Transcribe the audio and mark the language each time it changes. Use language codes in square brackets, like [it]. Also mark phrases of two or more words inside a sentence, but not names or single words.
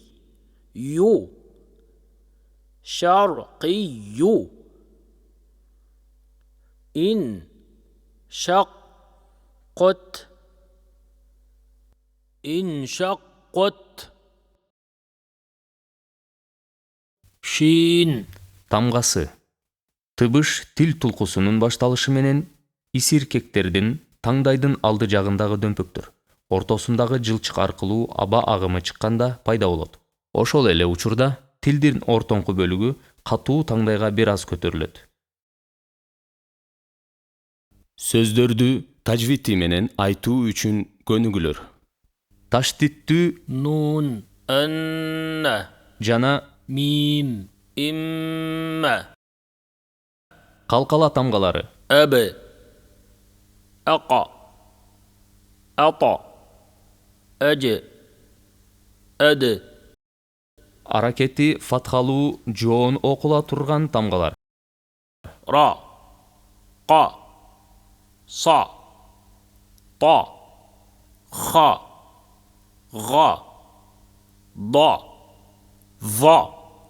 [ar] شرقي. انشقت. انشقت. شين. [ky] Тамгасы. Тыбыш тил тулкусунун башталышы менен исиркектердин таңдайдын алды жагындагы дөмпөктөр ортосундагы жылчык аркылуу аба агымы чыкканда пайда болот. Ошол эле учурда тилдин ортоңку бөлүгү катуу таңдайга бир аз көтөрүлөт. Сөздөрдү тажвити менен айтуу үчүн көнүгүүлөр. Таштиттүү [ar] نون. أن. [ky] жана [ar] ميم. إما. [ky] калкала тамгалары. [ar] أب. أقا. أطا. أج. أد. [ky] Аракети фатхалуу жоон окула турган тамгалар. [ar] را. قا. صا. طا. خا. غا. ضا. ظا.